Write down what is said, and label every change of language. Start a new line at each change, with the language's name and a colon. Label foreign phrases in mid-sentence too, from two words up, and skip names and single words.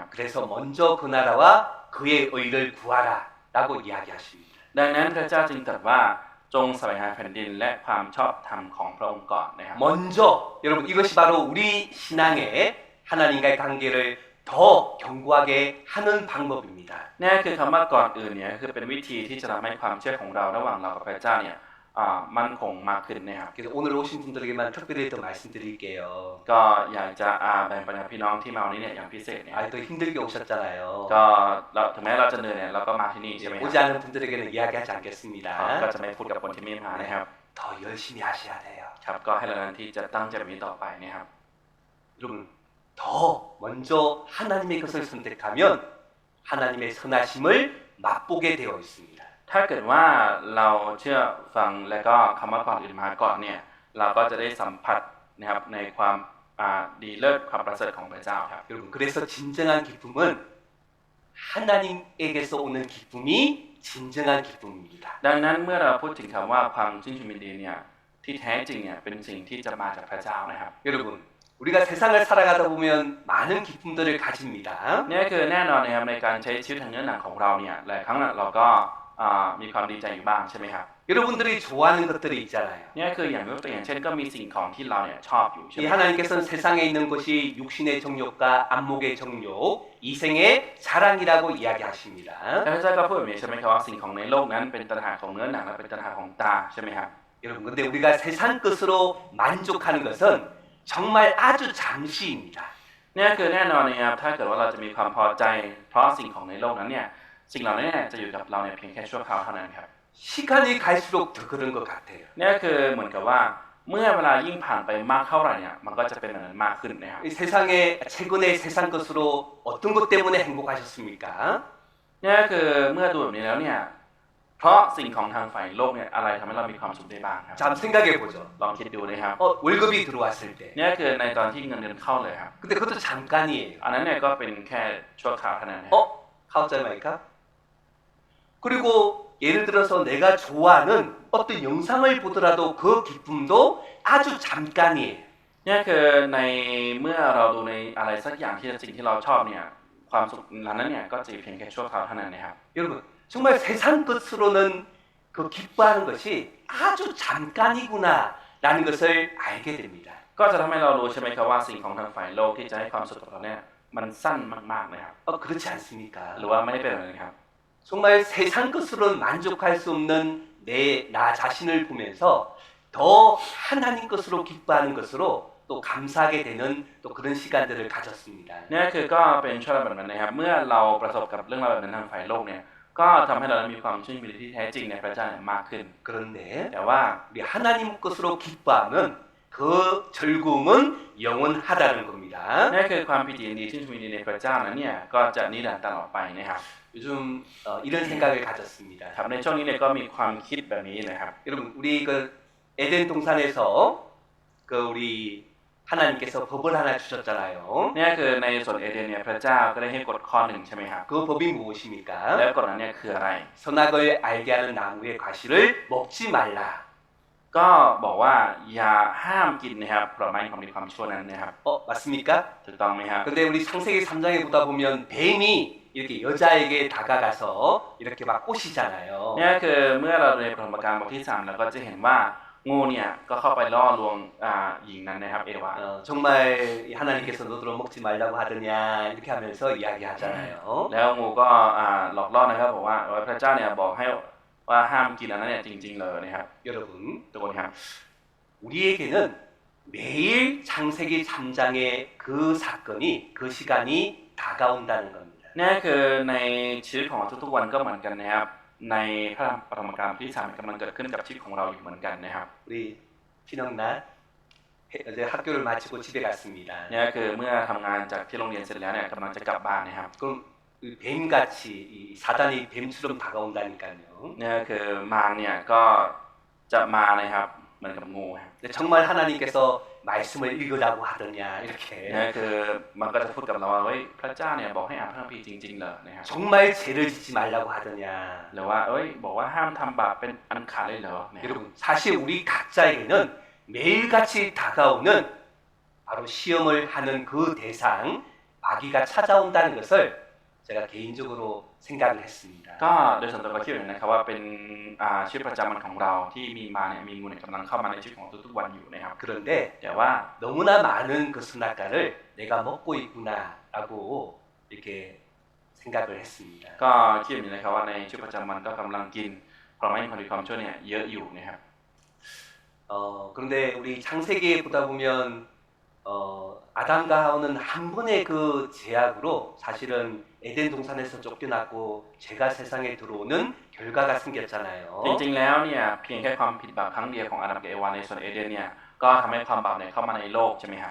Korean: 그래서 먼저 그 나라와 그의 의를 구하라라고 이야기하십니다.
Thai: ดังนั้นพระเจ้าจึงตรัสว่าจงแสวงหาแผ่นดินและความชอบธรรมของพระองค์ก่อนนะครับ
Korean: 먼저 여러분 이것이 바로 우리 신앙의 하나님과의 관계를 더 견고하게 하는 방법입니다.
Thai: นี่คือคำว่าก่อนอื่นเนี่ยคือเป็นวิธีที่จะทำให้ความเชื่อของเราระหว่างเรากับพระเจ้าเนี่ยมั่นคงมากขึ้นนะครับ
Korean: 그래서 오늘 오신 분들에게만 특별히 더 말씀드릴게요.
Thai: ก็อยากจะแบ่งปันกับพี่น้องที่มาวันนี้เนี่ยอย่างพิเศษเนี่ย
Korean: 또 힘들게 오셨잖아요.
Thai: ก็เราถึงแม้เราจะเหนื่อยเนี่ยเราก็มาที่นี่ใช่ไหมค
Korean: 오지
Thai: รับ
Korean: 않은 분들에게는 이야기하지 않겠습니다.
Thai: ก็จะไม่พูดกับคนที่ไม่มานะครับ
Korean: 더 열심히 하셔야 돼요.
Thai: ครับก็ให้เรานั้นที่จะตั้งใจแบบนี้ต่อไปนะครับ
Korean: 여러분 더 먼저 하나님의 것을 선택하면 하나님의 선하심을 맛보게 되어 있습니다.
Thai: ถ้าเกิดว่าเราเชื่อฟังและก็คำว่าก่อนอื่นมาก่อนเนี่ยเราก็จะได้สัมผัสนะครับในความดีเลิศความประเสริฐของพระเจ้าครับ
Korean: 여러분 그래서 진정한 기쁨은 하나님에게서 오는 기쁨이 진정한 기쁨입니다.
Thai: ดังนั้นเมื่อเราพูดถึงคำว่าความชื่นชมยินดีเนี่ยที่แท้จริงเนี่ยเป็นสิ่งที่จะมาจากพระเจ้านะครับ
Korean: 여러분 우리가 세상을 살아가다 보면 많은 기쁨들을 가집니다.
Thai: นี่คือแน่นอนนะครับในการใช้ชีวิตทางเนื้อหนังของเราเนี่ยหลายครั้งเราก็มีความดีใจอยู่บ้างใช่ไหมครับ
Korean: 여러분들이 좋아하는 것들이 있잖아요.
Thai: นี่คืออย่างยกตัวอย่างเช่นก็มีสิ่งของที่เราเนี่ยชอบอยู่ใช่ไห
Korean: 이
Thai: ม
Korean: 하나님께서는 세상에 있는 것이 육신의 정욕과 안목의 정욕, 이생의 자랑이라고 이야기하십니다.
Thai: พระเจ้าก็พูดแบบนี้ใช่ไหมครับว่าสิ่งของในโลกนั้นเป็นตัณหาของเนื้อหนังและเป็นตัณหาของตาใช่ไหมครับ
Korean: 여러분 근데 우리가 세상 것으로 만족하는 것은 정말 아주 잠시입니다.
Thai: นี่คือแน่นอนนะครับถ้าเกิดว่าเราจะมีความพอใจเพราะสิ่งของในโลกนั้นเนี่ยสิ่งเหล่านี้จะอยู่กับเราเนี่ยเพียงแค่ชั่วคราวเท่านั้นครับ
Korean: 시간이 갈수록 더 그런 것 같아요.
Thai: นี่คือเหมือนกับว่าเมื่อเวลายิ่งผ่านไปมากเท่าไหร่เนี่ยมันก็จะเป็นแบบนั้นมากขึ้นนะครับ
Korean: 이 세상에 최근에 세상 것으로 어떤 것 때문에 행복하셨습니까?
Thai: นี่คือเมื่อดูแบบนี้แล้วเนี่ยเพราะสิ่งของทางฝ่ายโลกเนี่ยอะไรทำให้เรามีความสุขได้บ้างครับ
Korean: 자, 한번 생각해 보죠.
Thai: ลองคิดดูนะครับ
Korean: 월급이 들어왔을 때.
Thai: นี่คือในตอนที่เงินเดือนเข้าเลยครับ
Korean: 근데 그것도 잠깐이에요.
Thai: อันนั้นเนี่ยก็เป็นแค่ชั่วคราวเท่านั้น 가오짜마이까?
Korean: 그리고 예를 들어서 내가 좋아하는 어떤 영상을 보더라도 그 기쁨도 아주 잠깐이에요.
Thai: นี่คือในเมื่อเราดูในอะไรสักอย่างที่สิ่งที่เราชอบเนี่ยความสุขนั้นเนี่ยก็จะเพียงแค่ชั่วคราวเท่านั้นนะครับ
Korean: 여러분 정말 세상 것으로는 그 기뻐하는 것이 아주 잠깐이구나라는 것을 알게 됩니다.
Thai: ก็จะทำให้เรารู้ใช่ไหมครับว่าสิ่งของทางฝ่ายโลกที่จะให้ความสุขกับเราเนี่ยมันสั้นมากๆนะครับ
Korean: 그렇지 않습니까?
Thai: หรือว่าไม่ได้เป็นแบบนั้นครับ
Korean: 정말 세상 것으로는 만족할 수 없는 나 자신을 보면서 더 하나님 것으로 기뻐하는 것으로 또 감사하게 되는 또 그런 시간들을 가졌습니다.
Thai: นี่คือก็เป็นช่วงแบบนั้นนะครับเมื่อเราประสบกับเรื่องราวแบบนั้นทางฝ่ายโลกเนี่ยก็ทำให้เรามีความชื่นชมที่แท้จริงในพระเจ้ามากขึ้น
Korean: 그런데
Thai: แต่ว่า
Korean: 우리 하나님 것으로 기뻐하면 그 즐거움은 영원하다는 겁니다.
Thai: นี่คือความพิถียินดีชื่นชมยินดีในพระเจ้านั้นเนี่ยก็จะนิรันดร์ตลอดไปนะครับ
Korean: 요즘 이런 생각을 가졌습니다.
Thai: ครับในช่วงนี้เนี่ยก็มีความคิดแบบนี้นะครับ
Korean: 여러분 우리 그 에덴 동산에서 그 우리 하나님께서 법을 하나 주셨잖아요.
Thai: นี่คือในสวนเอเดนเนี่ยพระเจ้าก็ได้ให้กฎข้อหนึ่งใช่ไหมครับ
Korean: 그 법이 무엇입니까?
Thai: แล้วกฎนั้นเนี่ยคืออะไร
Korean: 선악을 알게 하는 나무의 과실을 먹지 말라.
Thai: ก็บอกว่าอย่าห้ามกินนะครับผลไม้ของมีความชั่วนั้นนะครับ
Korean: 맞습니까?
Thai: ถูกต้องไหมครับ
Korean: 근데 우리 창세기 3장에 보다 보면 뱀이 이렇게 여자에게 다가가서 이렇게 막 꼬시잖아요.
Thai: นี่คือเมื่อเราในปฐมกาลบทที่3เราก็จะเห็นว่างูเนี่ยก็เข้าไปล่อลวงหญิงนั้นนะครับเอวา
Korean: 정말 하나님께서 너더러 먹지 말라고 하더냐 이렇게 하면서 이야기하잖아요.
Thai: แล้วงูก็หลอกล่อนะครับบอกว่าพระเจ้าเนี่ยบอกให้ว่าห้ามกินอันนั้นเนี่ยจริงๆเลยนะครับ
Korean: 여러분,
Thai: ทุกคนครับ
Korean: 우리에게는 매일 창세기 3장의 그 사건이 그 시간이 다가온다는 겁니다.
Thai: นี่คือในชีวิตของเราทุกๆวันก็เหมือนกันนะครับในพระปฐมกาลที่3กำลังเกิดขึ้นกับชีวิตของเราอยู่เหมือนกันนะครับ
Korean: 우리 신영날 어제 학교를 마치고 집에 갔습니다.
Thai: นี่คือเมื่อทำงานจากที่โรงเรียนเสร็จแล้วเนี่ยกำลังจะกลับบ้านนะครับ
Korean: 그럼 뱀같이 이 사단이 뱀처럼 다가온다니까요.
Thai: นี่คือมารเนี่ยก็จะมานะครับเหมือนกับงูครับ
Korean: 근데 정말 하나님께서 말씀을 읽으라고 하더냐 이렇게
Thai: นี่คือมันก็จะพูดกับเราว่าเฮ้ยพระเจ้าเนี่ยบอกให้อ่านพระคัมภีร์จริงๆเหรอนะครับ
Korean: 정말 죄를 짓지 말라고 하더냐
Thai: หรือว่าเอ้ยบอกว่าห้ามทำบาปเป็นอันขาดเลยเหรอนะครับ
Korean: 여러분 사실 우리 각자에게는 매일같이 다가오는 바로 시험을 하는 그 대상 마귀가 찾아온다는 것을 제가 개인적으로 생각을 했습니다.
Thai: ก็โดยส่วนตัวก็คิดอย่างนะครับว่าเป็นชีวิตประจำวันของเราที่มีมาเนี่ยมีงูเนี่ยกำลังเข้ามาในชีวิตของทุกๆวันอยู่นะครับ
Korean: 그런데
Thai: แต่ว่า
Korean: 너무나 많은 그 선악과를 내가 먹고 있구나라고 이렇게 생각을 했습니다.
Thai: ก็คิดอย่างนี้นะครับว่าในชีวิตประจำวันก็กำลังกินเพราะไม่มีความชั่วเนี่ยเยอะอยู่นะครับ
Korean: 그런데 우리 창세기에 보다 보면 아담과 하와는 한 번의 그 제약으로 사실은 에덴 동산에서 쫓겨났고 죄가 세상에 들어오는 결과가 생겼잖아요.
Thai: จริงๆแล้วเนี่ยเพียงแค่ความผิดบาปครั้งเดียวของอาดัมกับเอวาในสวนเอเดนเนี่ยก็ทำให้ความบาปเนี่ยเข้ามาในโลกใช่ไหมครับ